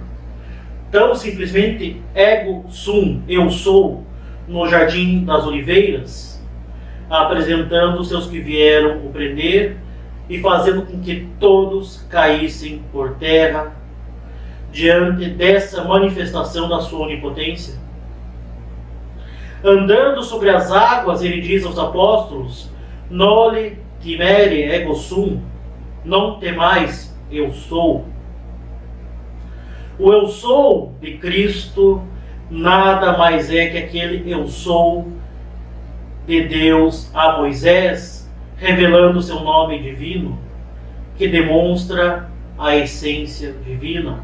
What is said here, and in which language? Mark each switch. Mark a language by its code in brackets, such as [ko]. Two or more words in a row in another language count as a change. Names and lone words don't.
[pt] Tão simplesmente [la] ego sum, [pt] eu sou, no Jardim das Oliveiras, apresentando os seus que vieram o prender e fazendo com que todos caíssem por terra diante dessa manifestação da sua onipotência. Andando sobre as águas, ele diz aos apóstolos: [la] nole timere ego sum, [pt] não temais, eu sou. O eu sou de Cristo nada mais é que aquele eu sou de Deus a Moisés, revelando o seu nome divino, que demonstra a essência divina.